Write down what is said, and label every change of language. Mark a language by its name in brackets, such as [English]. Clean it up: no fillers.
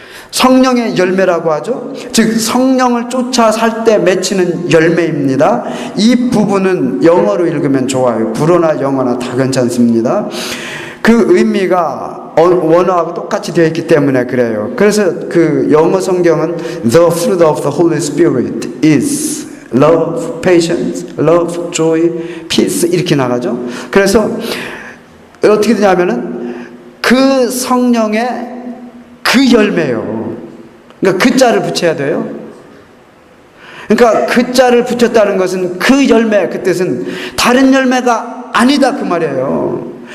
[Korean] 성령의 열매라고 하죠. 즉 성령을 쫓아 살 때 맺히는 열매입니다. 이 부분은 영어로 읽으면 좋아요. 불어나 영어나 다 괜찮습니다. 그 의미가 원어하고 똑같이 되어 있기 때문에 그래요. 그래서 그 영어 성경은 [English] The fruit of the Holy Spirit is love, patience, love, joy, peace [Korean] 이렇게 나가죠. 그래서 어떻게 되냐면은 그 성령의 그 열매요. 그러니까 그 자를 붙여야 돼요. 그러니까 그 자를 붙였다는 것은 그 열매, 그 뜻은 다른 열매가 아니다 그 말이에요.